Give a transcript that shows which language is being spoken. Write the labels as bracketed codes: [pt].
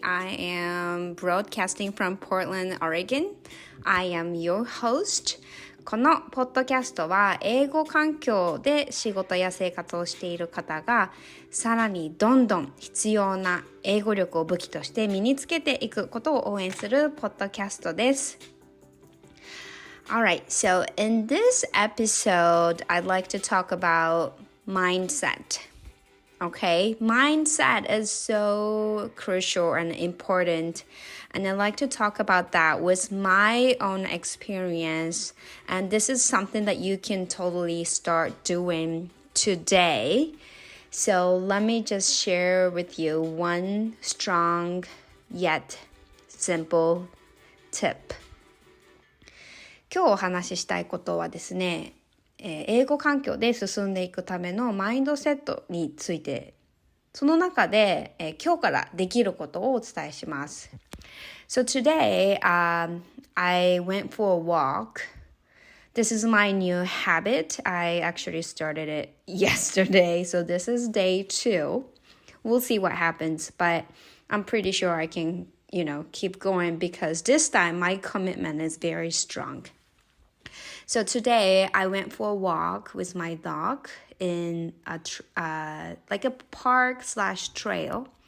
[en] I am broadcasting from Portland, Oregon. I am your host. [ja] このポッドキャストは英語環境で仕事や生活をしている方がさらにどんどん必要な英語力を武器として身につけていくことを応援するポッドキャストです。 [en] Alright, so in this episode, I'd like to talk about mindset.Okay, mindset is so crucial and important, and I'd like to talk about that with my own experience, and this is something that you can totally start doing today. So let me just share with you one strong yet simple tip. [ja] 今日お話ししたいことはですね、英語環境で進んでいくためのマインドセットについて、その中で、今日からできることをお伝えします。 [en] So today, I went for a walk. This is my new habit. I actually started it yesterday, so this is day 2. We'll see what happens, but I'm pretty sure I can, keep going because this time my commitment is very strong.So today I went for a walk with my dog in like a park/trail.